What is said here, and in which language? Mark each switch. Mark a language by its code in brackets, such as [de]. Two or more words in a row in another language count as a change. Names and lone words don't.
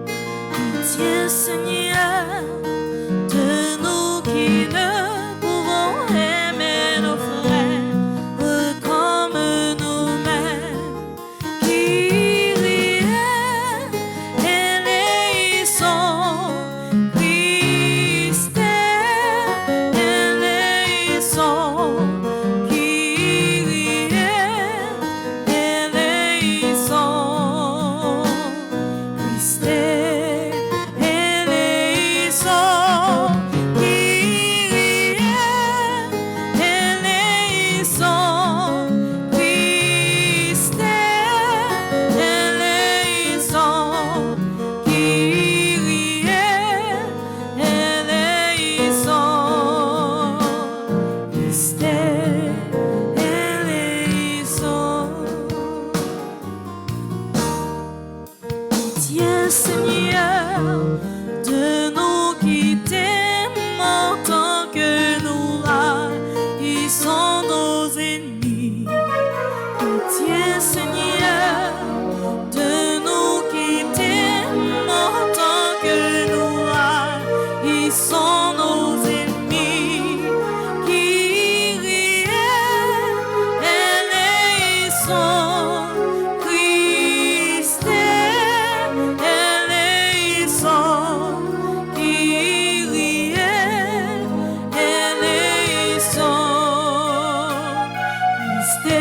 [fr] Pitié, Seigneur, de nous qui ne pouvons aimer nos frères comme nous-mêmes. [el] Κύριε ελέησον, Χριστέ ελέησον, Κύριε ελέησον, Χριστέ ελέησον, Κύριε ελέησον, Χριστέ ελέησον, Κύριε ελέησον, Χριστέ ελέησον. [fr] Pitié, Seigneur, de nous qui t'aimons tant que nous haïssons nos ennemis. Pitié, Seigneur, de nous qui t'aimons tant que nous haïssons nos ennemis. [el] Κύριε ελέησον, Χριστέ ελέησον, Κύριε ελέησον, Χριστέ